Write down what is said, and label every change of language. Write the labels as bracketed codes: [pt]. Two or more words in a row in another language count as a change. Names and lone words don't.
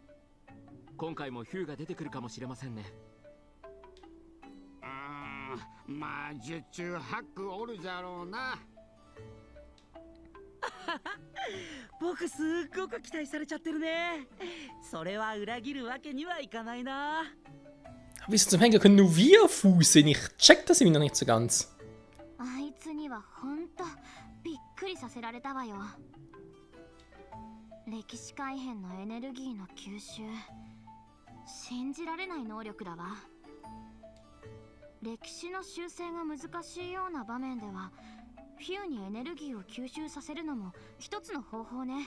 [ja] 今回もヒューが出てくるかもしれませんね。まあ十中八九おるじゃろうな。僕すっごく期待されちゃってるね。それは裏切るわけにはいかないな。 [de] Wieso zum Henker können nur wir Fuß sehen? Ich check das irgendwie noch nicht so ganz. [ja] あいつにはほんとびっくりさせられたわよ。歴史改変のエネルギーの吸収、信じられない能力だわ。歴史の修正が難しいような場面ではフューにエネルギーを吸収させるのも一つの方法ね。